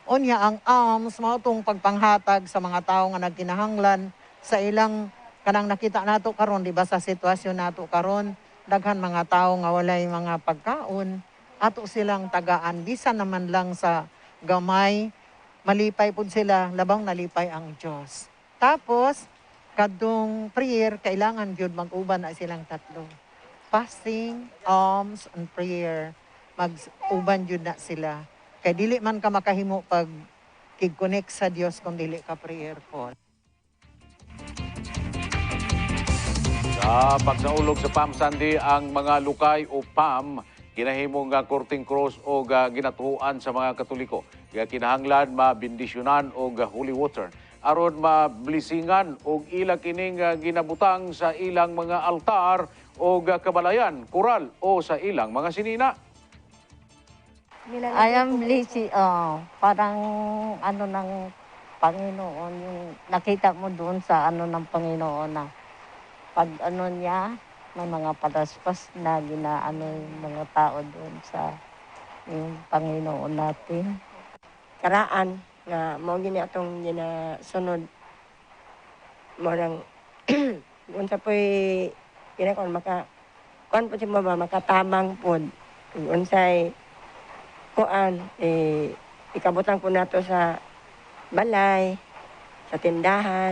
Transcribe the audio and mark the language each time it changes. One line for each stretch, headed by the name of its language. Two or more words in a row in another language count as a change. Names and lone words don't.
Cebuano: Unya ang alms mao tong pagpanghatag sa mga tawo nga nagkinahanglan sa ilang kanang nakita nato karon, di ba, sa sitwasyon nato karon, daghan mga tawo nga walay mga pagkaon, ato silang tagaan bisan naman lang sa gamay, malipay pud sila, labang nalipay ang Dios. Tapos kadtong prayer kailangan gyud mag-uban na silang tatlo.
English: Fasting, alms, and prayer.
Cebuano: Mag-uban gyud na sila. Kay dili man ka makahimo pag kig-connect sa Dios kung dili ka prayerful. Sa pagsaulog sa Palm Sunday, ang mga lukay o PAM ginahimong korting cross o ginatuhuan sa mga Katoliko. Kinahanglan mabindisyonan o
English: holy water
Cebuano: aron mablisingan o ila kining ginabutang sa ilang mga altar o kabalayan, kural o sa ilang mga sinina.
English: I am Lizzie,
Filipino: parang ano ng Panginoon, yung nakita mo doon sa ano ng Panginoon na pag ano niya, may mga palaspas na ginaano yung mga tao doon sa yung Panginoon natin.
Cebuano: Karaan nga mo gini atong ginasunod mo nang unsa po'y kinakon kuan po si mama makatabang pod unsay kuan ikabutang po nato sa balay sa tindahan